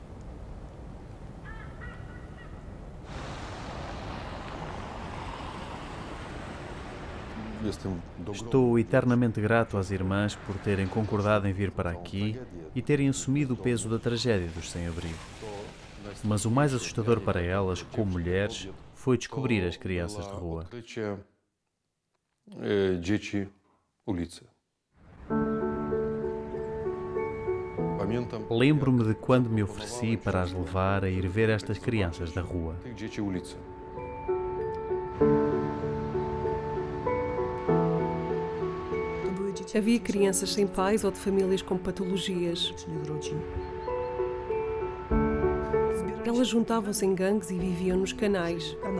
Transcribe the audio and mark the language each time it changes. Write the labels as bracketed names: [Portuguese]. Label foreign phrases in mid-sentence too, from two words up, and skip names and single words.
[Portuguese] Estou eternamente grato às irmãs por terem concordado em vir para aqui e terem assumido o peso da tragédia dos sem-abrigo. Mas o mais assustador para elas, como mulheres, foi descobrir as crianças de rua. [Polish] Dzieci ulicy. [Portuguese] Lembro-me de quando me ofereci para as levar a ir ver estas crianças da rua. [Polish] Tych dzieci ulicy. [Portuguese] Havia crianças sem pais ou de famílias com patologias. Elas juntavam-se em gangues e viviam nos canais.